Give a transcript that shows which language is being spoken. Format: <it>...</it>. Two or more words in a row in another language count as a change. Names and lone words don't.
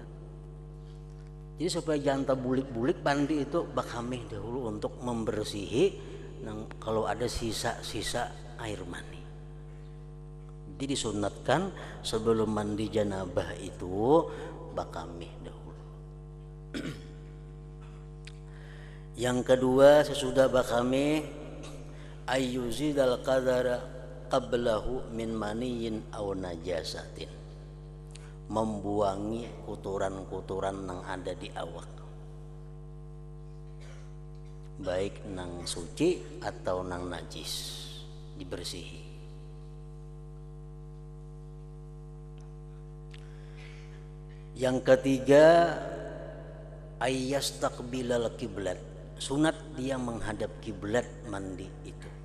<bjn>Jadi supaya jangan bulik-bulik mandi itu bakamih dahulu untuk membersihi kalau ada sisa-sisa air mani. Jadi disunatkan sebelum mandi janabah itu bakamih dahulu. Yang kedua, sesudah bakamih</bjn> <ar>أن يزيل القذر قبله من مني أو نجاسة,</ar> <bjn>membuangi kotoran-kotoran yang ada di awak, baik nang suci atau nang najis, dibersihi. Yang ketiga,</bjn> <ar>أن يستقبل القبلة,</ar> <bjn>sunat dia menghadap kiblat mandi itu.</bjn>